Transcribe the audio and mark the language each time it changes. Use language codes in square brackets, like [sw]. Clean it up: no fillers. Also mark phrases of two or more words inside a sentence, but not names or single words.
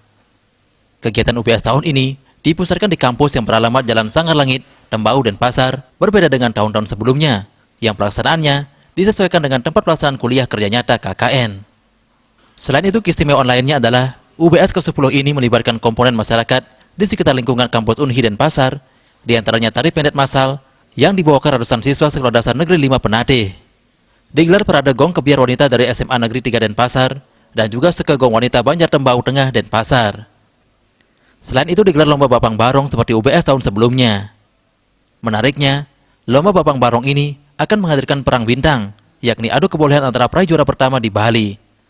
[id] Kegiatan UBS tahun ini dipusatkan di kampus yang beralamat Jalan Sanggar Langit, Tembau, Denpasar, berbeda dengan tahun-tahun sebelumnya, yang pelaksanaannya disesuaikan dengan tempat pelaksanaan kuliah kerja nyata KKN. Selain itu, keistimewaan lainnya adalah UBS ke-10 ini melibatkan komponen masyarakat di sekitar lingkungan kampus Unhi Denpasar, di antaranya tari pendet massal yang dibawakan ratusan siswa Sekolah Dasar Negeri 5 Penate. Digelar parade gong kebiar wanita dari SMA Negeri 3 Denpasar dan juga sekegong wanita Banjar Tembau Tengah Denpasar. Selain itu digelar lomba Bapang Barong seperti UBS tahun sebelumnya. Menariknya, lomba Bapang Barong ini akan menghadirkan perang bintang, yakni adu kebolehan antara peraih juara pertama di Bali.